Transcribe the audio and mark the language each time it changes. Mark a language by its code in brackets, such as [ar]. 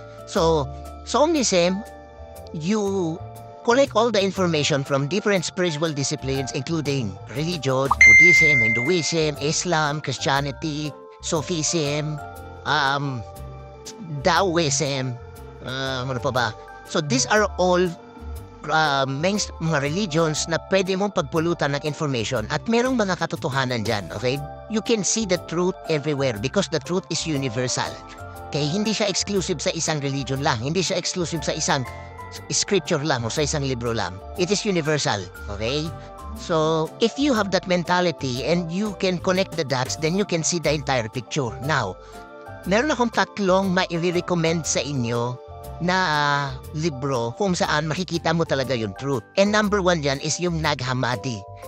[en] So omnism, you collect all the information from different spiritual disciplines including religion, Buddhism, Hinduism, Islam, Christianity, Sufism, Taoism, [tl] ano pa ba? [en] So these are all [tl] mga religions na pwede mong pagpulutan ng information at merong mga katotohanan dyan, okay? [en] You can see the truth everywhere because the truth is universal. [tl] Okay, hindi siya exclusive sa isang religion lang, hindi siya exclusive sa isang scripture lang o sa isang libro lang. [en] It is universal, okay? So, if you have that mentality and you can connect the dots, then you can see the entire picture. [tl] Now, meron akong tatlong mai-recommend sa inyo na libro kung saan makikita mo talaga yung truth. [en] And number one dyan is yung Nag Hammadi.